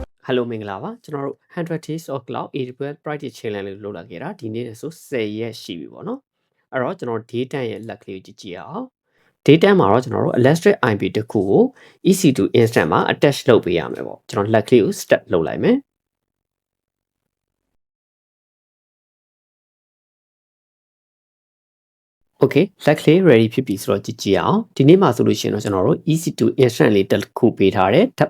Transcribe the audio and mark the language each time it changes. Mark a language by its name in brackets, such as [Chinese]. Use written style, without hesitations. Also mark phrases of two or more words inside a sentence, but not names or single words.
[Burmese] Hello မင်္ဂလာပါကျွန်တော်တို့ [English] 100 days of cloud AWS practice challenge [Burmese] လေးလုပ်လာခဲ့တာဒီနေ့နဲ့ဆို10ရက်ရှိပြီပေါ့နော်အဲ့တော့ကျွန်တော် data ရဲ့လက်ကလေးကိုကြည့်အောင် data မှာတော့ကျွန်တော်တို့ [English] elastic IP [Burmese] တစ်ခုကို [English] EC2 instant [Burmese] မှာ attach လုပ်ပေးရမယ်ပေါ့ကျွန်တော်လက်ကလေးကို step လုပ်လိုက်မယ် Okay လက်ကလေး ready ဖြစ်ပြီဆိုတော့ကြည့်အောင်ဒီနေ့မှာဆိုလို့ရှိရင်တော့ကျွန်တော်တို့ [English] EC2 instant [Burmese] လေးတစ်ခုပေးထားတယ် tab